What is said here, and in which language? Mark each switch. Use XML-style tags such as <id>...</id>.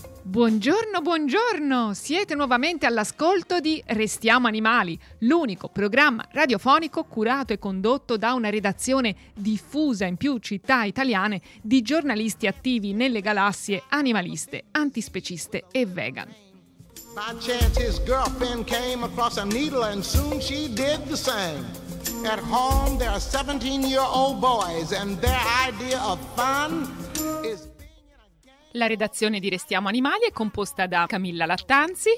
<it>Buongiorno, buongiorno! Siete nuovamente all'ascolto di Restiamo Animali, l'unico programma radiofonico curato e condotto da una redazione diffusa in più città italiane di giornalisti attivi nelle galassie animaliste, antispeciste e vegan.</it> <en>By chance his girlfriend came across a needle and soon she did the same. At home there are 17-year-old boys and their idea of fun.</en> <it>La redazione di Restiamo Animali è composta da Camilla Lattanzi,</it>